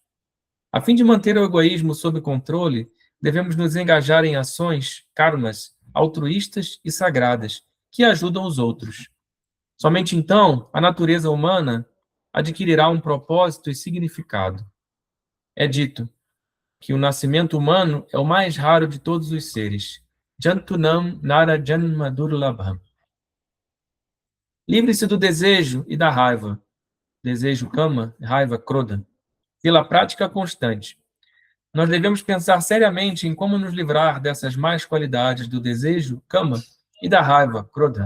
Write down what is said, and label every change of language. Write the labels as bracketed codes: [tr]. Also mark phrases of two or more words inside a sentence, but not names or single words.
[pt] A fim de manter o egoísmo sob controle, devemos nos engajar em ações, karmas, altruístas e sagradas, que ajudam os outros. Somente então a natureza humana adquirirá um propósito e significado. É dito que o nascimento humano é o mais raro de todos os seres. [sa] Jantunam nara janma durlabham. [pt] Livre-se do desejo e da raiva. Desejo kama, raiva krodha. Pela prática constante. Nós devemos pensar seriamente em como nos livrar dessas más qualidades do desejo, kama, e da raiva, krodha.